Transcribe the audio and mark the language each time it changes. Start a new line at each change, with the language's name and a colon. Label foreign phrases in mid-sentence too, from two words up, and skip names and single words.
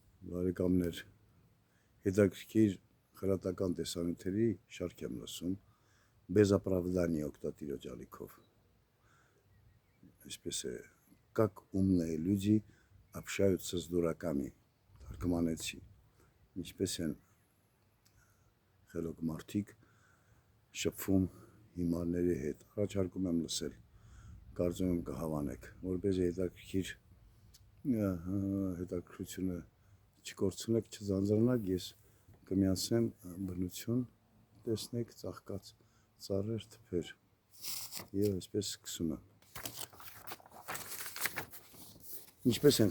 Armenian: Բարեկամներ, հետաքրքիր խրատական տեսանյութերի շարք եմ լսում, безоправдание օգտատիրոջ ալիքով։ Այսպես է,
Russian: как умные люди общаются с дураками,
Armenian: թարգմանեցի, ինչպես են խելոք մարդիկ շփվում հիմարների հետ, առաջարկում եմ լսել, կարծում եմ կհավանեք, որպեսզի հետաքրքրությունը չկորցնեք, չձանձրանաք, ես կմիացնեմ բնություն, տեսնեք ծաղկած ծառեր, թփեր եւ այսպես սկսում եմ։ Ինչպես են